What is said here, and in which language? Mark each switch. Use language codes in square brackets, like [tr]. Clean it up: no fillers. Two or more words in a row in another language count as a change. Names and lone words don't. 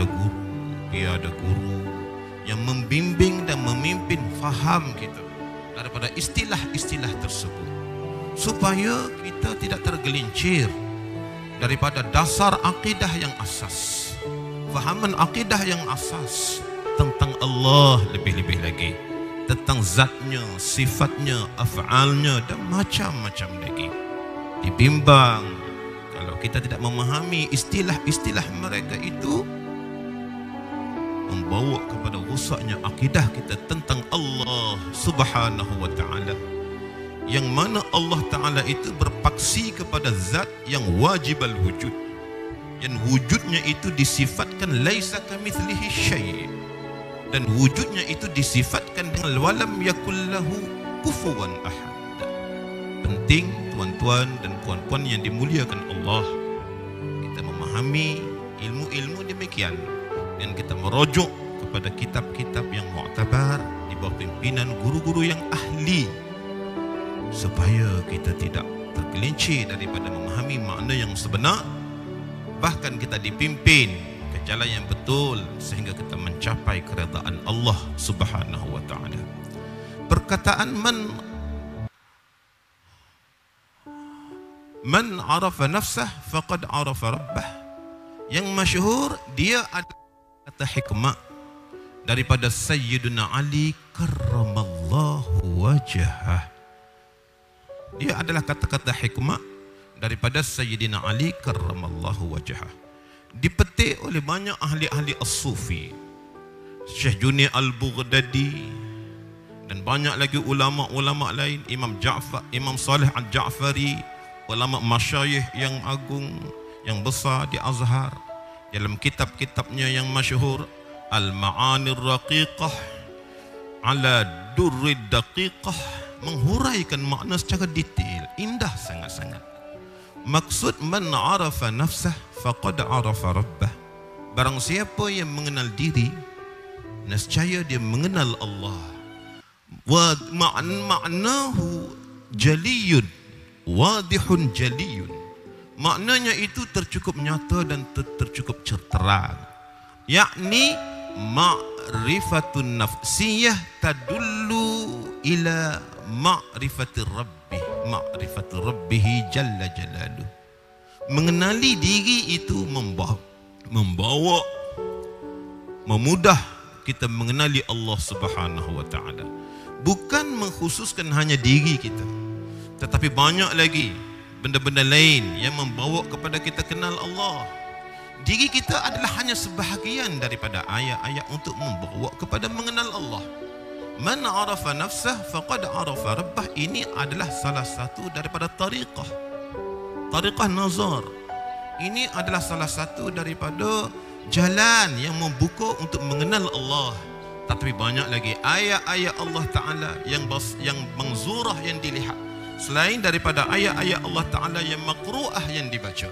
[ms] guru, dia ada guru yang membimbing dan memimpin faham kita daripada istilah-istilah tersebut, supaya kita tidak tergelincir daripada dasar akidah yang asas, fahaman akidah yang asas tentang Allah, lebih-lebih lagi tentang zatnya, sifatnya, af'alnya dan macam-macam lagi. Dibimbang kalau kita tidak memahami istilah-istilah mereka itu, membawa kepada rusaknya akidah kita tentang Allah [ar] سبحانه وتعالى, [ms] yang mana Allah Ta'ala itu berpaksi kepada zat yang [ar] واجب الوجود, [ms] yang wujudnya itu disifatkan [ar] ليس كمثله شيء', [ms] dan wujudnya itu disifatkan dengan [ar] ولم يكن له كفوا أحد. [ms] Penting tuan-tuan dan puan-puan yang dimuliakan Allah, kita memahami ilmu-ilmu demikian dan kita merujuk kepada kitab-kitab yang mu'tabar di bawah pimpinan guru-guru yang ahli, supaya kita tidak tergelincir daripada memahami makna yang sebenar, bahkan kita dipimpin ke jalan yang betul sehingga kita mencapai keredaan Allah [ar] سبحانه وتعالى. [ms] Perkataan [ar] من عرف نفسه فقد عرف ربه, [ms] yang masyhur dia adalah kata hikmah daripada Sayyiduna Ali [ar] كرم الله وجهه. [ms] Dia adalah kata-kata hikmah daripada Sayyidina Ali [ar] كرم الله وجهه, [ms] dipetik oleh banyak ahli-ahli as-sufi, Syekh Junid al-Baghdadi dan banyak lagi ulama-ulama lain, Imam Ja'far, Imam Saleh al-Ja'fari, ulama masyayikh yang agung yang besar di Azhar. Dalam kitab-kitabnya yang masyhur Al-Ma'anir Raqiqah ala Durrid Daqiqah, menghuraikan makna secara detail, indah sangat-sangat. Maksud [ar] من عرف نفسه فقد عرف ربه, [ms] barang siapa yang mengenal diri, nescaya dia mengenal Allah. [ar] ومعناه جلي واضح جلي, [ms] maknanya itu tercukup nyata dan tercukup terang, yakni [ar] معرفة النفسية تدل إلى معرفة الرب معرفة ربه جل جلاله. [ms] Mengenali diri itu membawa memudah kita mengenali Allah [ar] سبحانه وتعالى. [ms] Bukan mengkhususkan hanya diri kita, tetapi banyak lagi benda-benda lain yang membawa kepada kita kenal Allah. Diri kita adalah hanya sebahagian daripada ayat-ayat untuk membawa kepada mengenal Allah. [ar] من عرف نفسه فقد عرف ربه, [ms] ini adalah salah satu daripada [ar] طريقة النظر. [ms] Ini adalah salah satu daripada jalan yang membuka untuk mengenal Allah. Tapi banyak lagi ayat-ayat Allah Ta'ala yang mangzurah, yang dilihat, selain daripada ayat-ayat Allah Ta'ala yang makru'ah yang dibaca.